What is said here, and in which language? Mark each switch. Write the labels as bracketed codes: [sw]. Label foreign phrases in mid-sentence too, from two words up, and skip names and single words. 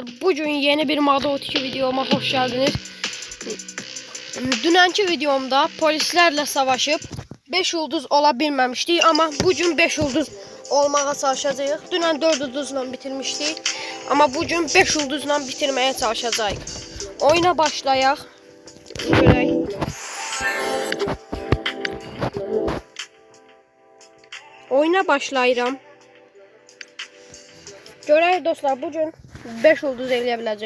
[tr] Bugün yeni bir Moda 32 videoma hoş geldiniz. Dünenki videomda polislerle savaşıp 5 yıldız olabilmemiştik ama bugün 5 yıldız olmağa çalışacağız. Dünən 4 yıldızla bitirmiştik ama bugün 5 yıldızla bitirmeye çalışacağız. [az] Oyuna başlayaq. Oyuna başlayıram. Görək dostlar, bugün 5 yıldız eləyə biləcək.